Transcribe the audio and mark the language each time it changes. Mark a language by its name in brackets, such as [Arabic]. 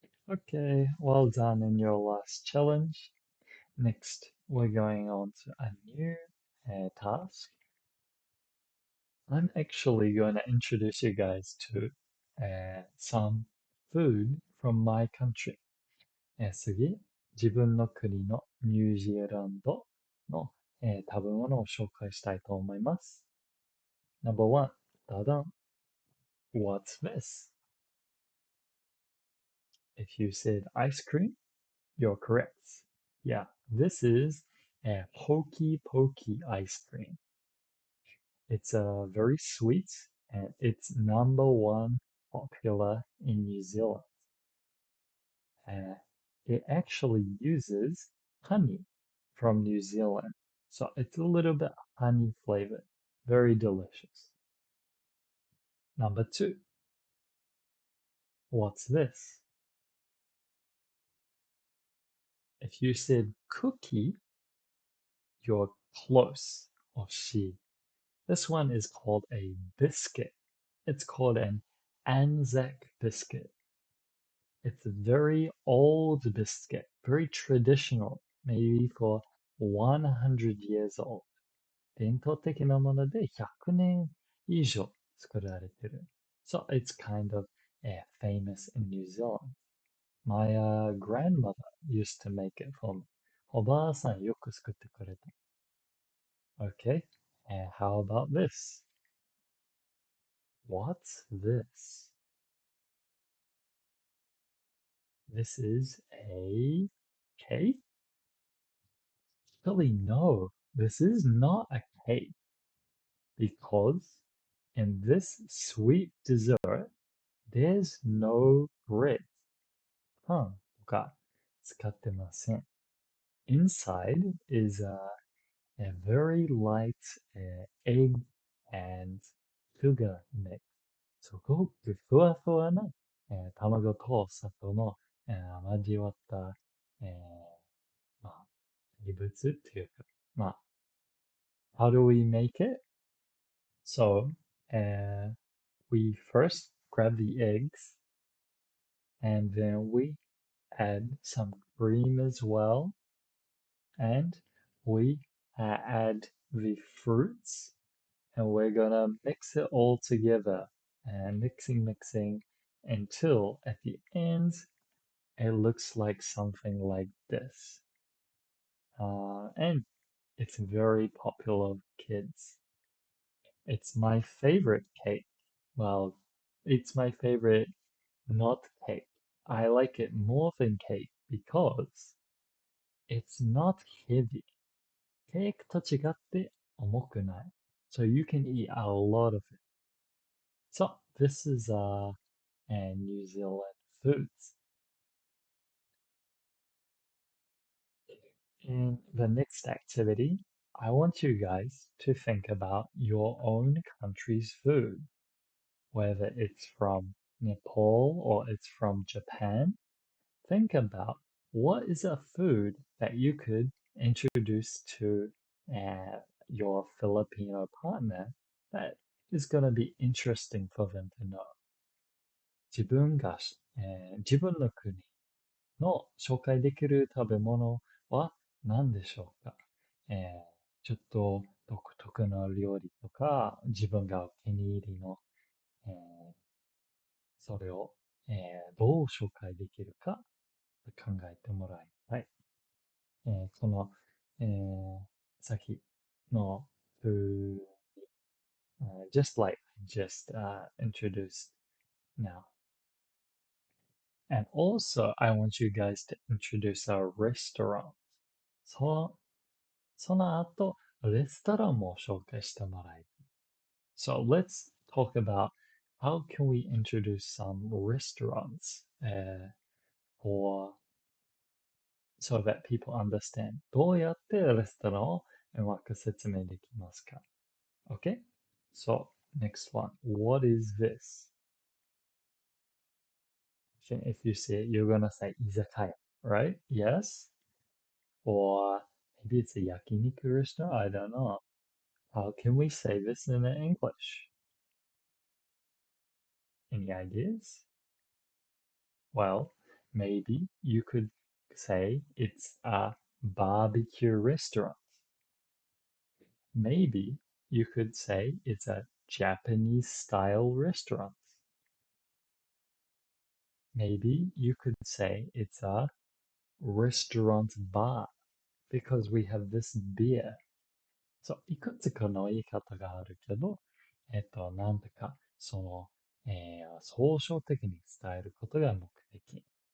[English] Okay, well done in your last challenge. Next, we're going on to a new task. I'm actually going to introduce you guys to some food from my country. [Japanese] 次、自分の国のニュージーランドの、食べ物を紹介したいと思います。 [English] Number one, ダダン。 What's this? If you said ice cream, you're correct. Yeah, this is a hokey pokey ice cream. It's very sweet and it's number one popular in New Zealand. It actually uses honey from New Zealand So it's a little bit honey flavored. Very delicious. Number 2. What's this? If you said cookie, you're close. [Japanese] Oshii. [English] This one is called a biscuit. It's called an Anzac biscuit. It's a very old biscuit, very traditional, maybe for 100 years old. [Japanese] 伝統的なもので100年以上作られてる。 [English] So it's kind of famous in New Zealand. My grandmother used to make it for me. [Japanese] おばあさんよく作ってくれた。 [English] Okay, and how about this? What's this? This is a cake? Really, no, this is not a cake because in this sweet dessert, there's no bread. [Japanese] パンとか使ってません。 [English] Inside is a very light egg and sugar mix. [Japanese] すごくふわふわな、卵と砂糖の、交わった、まあ、異物っていうか、まあ、 [English] how do we make it? So, we first grab the eggs and then we add some cream as well. And we add the fruits and we're gonna mix it all together and mixing until at the end it looks like something like this. And it's very popular with kids. It's my favorite cake. Well, it's my favorite not cake. I like it more than cake because it's not heavy. [Japanese] Cake と違って重くない。 [English] So you can eat a lot of it. So this is New Zealand foods. In the next activity, I want you guys to think about your own country's food, whether it's from Nepal or it's from Japan. Think about what is a food that you could introduce to your Filipino partner that is going to be interesting for them to know. [Japanese] 自分が、自分の国の紹介できる食べ物は何でしょうか、ちょっと独特な料理とか、自分がお気に入りの、それを、どう紹介できるか考えてもらいたい。その、先の風、 [English] just like just introduced now. And also, I want you guys to introduce our restaurant. [Japanese] その後、レストランも紹介してもらいたい。 [English] So let's talk about how can we introduce some restaurants for so that people understand [Japanese] どうやってレストランをうまく説明できますか [English] Okay? So, next one. What is this? If you say it, you're gonna say izakaya, right? Yes? Or maybe it's a yakiniku restaurant? I don't know. How can we say this in English? Any ideas? Well, maybe you could say it's a barbecue restaurant. Maybe you could say it's a Japanese style restaurant. Maybe you could say it's a restaurant bar because we have this beer. [Japanese] So, いくつかの言い方があるけど、なんてか、その、総称的に伝えることが目的。